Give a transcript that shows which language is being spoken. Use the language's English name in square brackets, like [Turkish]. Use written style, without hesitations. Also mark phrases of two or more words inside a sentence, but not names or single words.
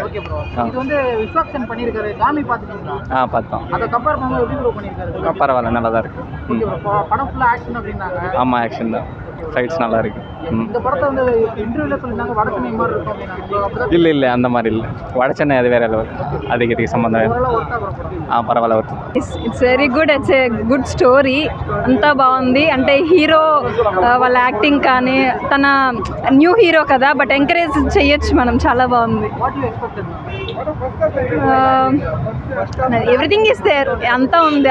[English] OK bro. [Tamil] இது வந்து விஸ்வாக்சன் பண்ணிருக்காரு. காமி பாத்துட்டீங்களா? பார்த்தோம். அத கம்பேர் பண்ணும்போது எப்படி ப்ரோ பண்ணிருக்காரு? பரவாயில்ல நல்லா தான் இருக்கு. [English] OK bro. [Tamil] படம் ஃபுல்லா ஆக்ஷன் அப்படினாங்க. ஆமா ஆக்ஷன் தான். ஃபைட்ஸ் நல்லா இருக்கு. இந்த படத்தை வந்து இன்டர்வியூல சொல்லிருந்தாங்க வடச்சென்னை மாதிரி இருக்கும் அப்படினாங்க. இல்ல அது அந்த மாதிரி இல்ல. வடச்சென்னை அது வேற லெவல். அதுக்கு சம்பந்தம். [Telugu] పర్వాలేదు అవుతుంది. [English] It's very good. It's a good story. [Telugu] అంతా బాగుంది. అంటే హీరో వాళ్ళ యాక్టింగ్ కానీ తన [English] new hero [Telugu] కదా బట్ ఎంకరేజ్ చేయొచ్చు మనం. చాలా బాగుంది. [English] Everything is there. [Telugu] అంతా ఉంది.